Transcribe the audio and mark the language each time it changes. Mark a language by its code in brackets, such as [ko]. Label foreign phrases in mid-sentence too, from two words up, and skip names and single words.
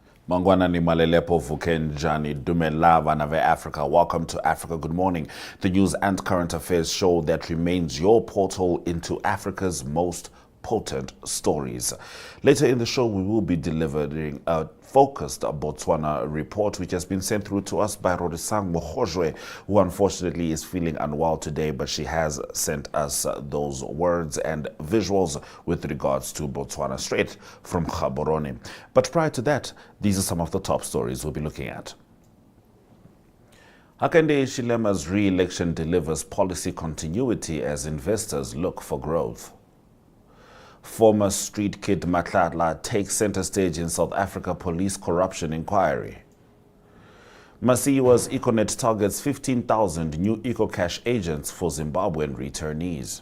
[en] Mangwana ni malelepo vukenjani dumelava na Africa. Welcome to Africa Good Morning, the news and current affairs show that remains your portal into Africa's most potent stories. Later in the show, we will be delivering a focused Botswana report, which has been sent through to us by Rodisang Mohojwe, who unfortunately is feeling unwell today, but she has sent us those words and visuals with regards to Botswana straight from Gaborone. But prior to that, these are some of the top stories we'll be looking at. Hakainde Hichilema's re-election delivers policy continuity as investors look for growth. Former street kid Matlatla takes center stage in South Africa police corruption inquiry. Masiyiwa's Econet targets 15,000 new EcoCash agents for Zimbabwean returnees.